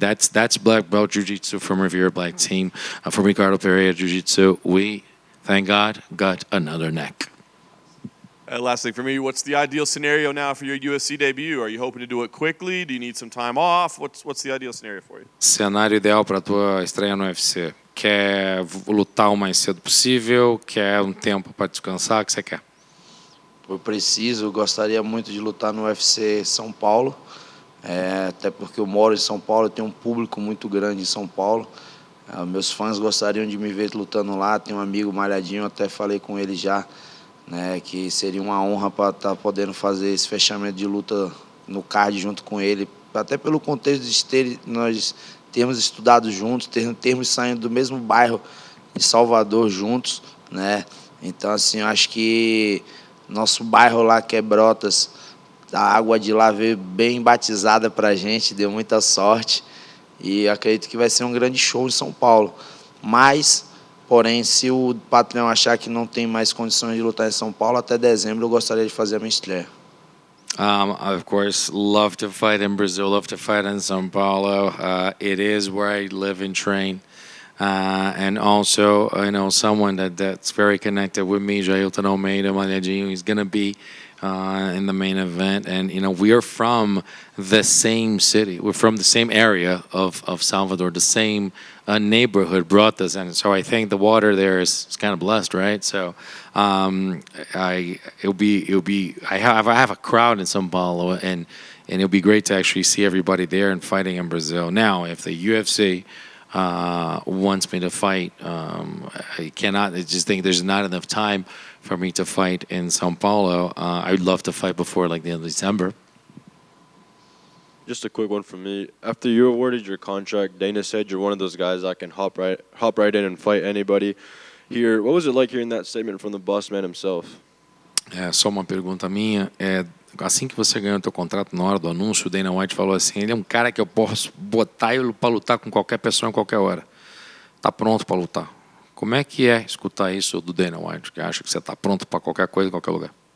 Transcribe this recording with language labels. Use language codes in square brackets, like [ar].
[en] That's black belt jiu-jitsu from Rivera Black Team, from Ricardo Pereira Jiu-Jitsu. We, thank God, got another neck. Last thing for me, what's the ideal scenario now for your UFC debut? Are you hoping to do it quickly? Do you need some time off? What's the ideal scenario for you? [pt] Cenário ideal para a tua estreia no UFC. Quer lutar o mais cedo possível? Quer tempo para descansar? O que você quer? Eu preciso, gostaria muito de lutar no UFC São Paulo, até porque eu moro em São Paulo, eu tenho um público muito grande em São Paulo. Meus fãs gostariam de me ver lutando lá, tenho um amigo malhadinho, até falei com ele já, né, que seria uma honra para estar podendo fazer esse fechamento de luta no card junto com ele, até pelo contexto de nós termos estudado juntos, termos saindo do mesmo bairro de Salvador juntos, né? Então, assim, eu acho que nosso bairro lá, que é Brotas, a água de lá veio bem batizada para a gente, deu muita sorte. E acredito que vai ser um grande show em São Paulo. Mas, porém, se o patrão achar que não tem mais condições de lutar em São Paulo, até dezembro eu gostaria de fazer a minha estreia. [en] Of course, love to fight in Brazil, love to fight in São Paulo. It is where I live and train. And also, someone that's very connected with me, Jailton Almeida, Malhadinho, he's going to be in the main event. And, we are from the same city. We're from the same area of Salvador, the same neighborhood brought us. And so I think the water there is kind of blessed, right? So I have a crowd in São Paulo, and it'll be great to actually see everybody there and fighting in Brazil. Now, if the UFC wants me to fight, I cannot. I just think there's not enough time for me to fight in São Paulo. I'd love to fight before the end of December. Just a quick one from me. After you awarded your contract, Dana said you're one of those guys that can hop right in and fight anybody. Here, what was it like hearing that statement from the boss man himself? [pt] Só uma pergunta minha. Assim que você ganhou o teu contrato, na hora do anúncio, o Dana White falou assim, ele é um cara que eu posso botar ele para lutar com qualquer pessoa em qualquer hora. Tá pronto para lutar. Como é que é escutar isso do Dana White, que acha que você está pronto para qualquer coisa em qualquer lugar?